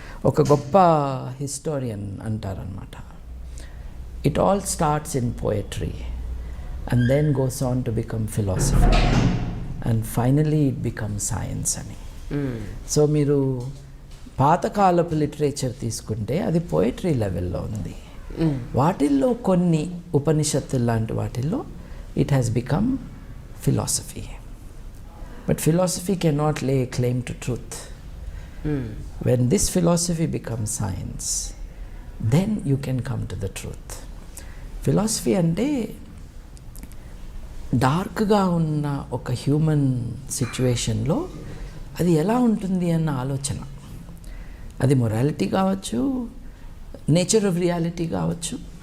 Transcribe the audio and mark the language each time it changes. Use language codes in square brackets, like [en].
[te] ఒక గొప్ప హిస్టోరియన్ అంటారనమాట, [en] It all starts in poetry and then goes on to become philosophy and finally it become science అని. [te] So మీరు పాతకాలపు literature తీసుకుంటే అది పోయట్రీ లెవెల్లో ఉంది. వాటిల్లో కొన్ని ఉపనిషత్తులు లాంటి వాటిల్లో [en] It has become philosophy. But philosophy cannot lay claim to truth. When this philosophy becomes science, then you can come to the truth. [te] Philosophy అంటే డార్క్గా ఉన్న ఒక హ్యూమన్ సిచ్యువేషన్లో అది ఎలా ఉంటుంది అన్న ఆలోచన. అది మొరాలిటీ కావచ్చు, నేచర్ ఆఫ్ రియాలిటీ కావచ్చు.